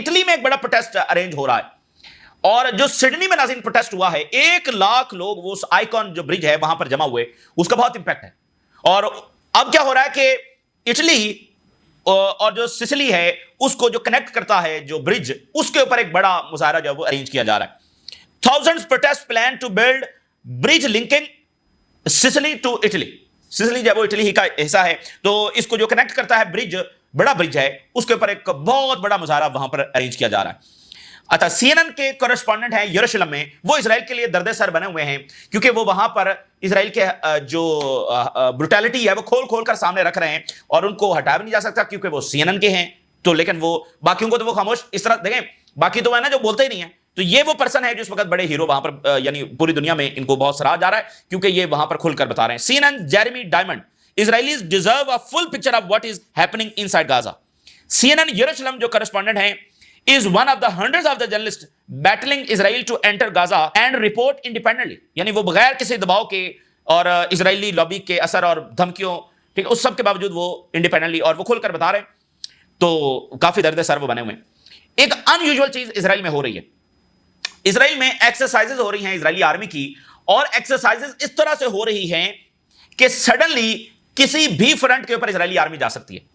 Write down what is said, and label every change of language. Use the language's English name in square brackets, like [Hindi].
[Urdu] Italy میں ایک بڑا پروٹیسٹ ارینج ہو رہا ہے, اور جو سڈنی میں ناظرین پروٹیسٹ ہوا ہے, 1 لاکھ لوگ وہ اس آئیکن جو برج ہے وہاں پر جمع ہوئے, اس کا بہت امپیکٹ ہے. اور اب کیا ہو رہا ہے کہ اٹلی اور جو سسلی ہے اس کو جو کنیکٹ کرتا ہے جو برج, اس کے اوپر ایک بڑا مظاہرہ جو ہے وہ ارینج کیا جا رہا ہے. [English] Thousands protest plan to build bridge linking Sicily to Italy. [Urdu] Sicily جو ہے وہ اٹلی ہی کا حصہ ہے, تو اس کو جو کنیکٹ کرتا ہے برج, بڑا برج ہے, اس کے اوپر ایک بہت بڑا مظاہرہ وہاں پر ارینج کیا جا رہا ہے. اچھا, سی این این کے کورسپونڈنٹ ہیں یروشلم میں, وہ اسرائیل کے لیے درد سر بنے ہوئے ہیں, کیونکہ وہ وہاں پر اسرائیل کے جو بروٹیلٹی ہے وہ کھول کھول کر سامنے رکھ رہے ہیں, اور ان کو ہٹایا بھی نہیں جا سکتا کیونکہ وہ سی این این کے ہیں. تو لیکن وہ باقیوں کو تو وہ خاموش اس طرح دیکھیں, باقی تو ہے نا جو بولتے ہی نہیں ہیں. تو یہ وہ پرسن ہے جو اس وقت بڑے ہیرو وہاں پر, یعنی پوری دنیا میں ان کو بہت سراہا جا رہا ہے, کیونکہ یہ وہاں پر کھل کر بتا رہے ہیں. [English] C N N Jeremy Diamond, Israelis deserve a full picture of what is happening inside Gaza. CNN [Urdu] یروشلم جو کرسپونڈنٹ ہیں [English] is one of the hundreds of the journalists battling Israel to enter Gaza and report independently. [Urdu] یعنی وہ بغیر کسی دباؤ کے اور اسرائیلی lobby کے اثر اور دھمکیوں, ٹھیک ہے, اس سب کے باوجود وہ انڈیپینڈنٹلی اور وہ کھل کر بتا رہے ہیں. تو کافی درد سر وہ بنے ہوئے ہیں. ایک ان یوزول چیز اسرائیل میں ہو رہی ہے. اسرائیل میں ایکسرسائزز ہو رہی ہیں اسرائیلی آرمی کی, اور ایکسرسائزز اس طرح سے ہو رہی ہیں کہ سڈنلی کسی بھی فرنٹ کے اوپر اسرائیلی آرمی جا سکتی ہے.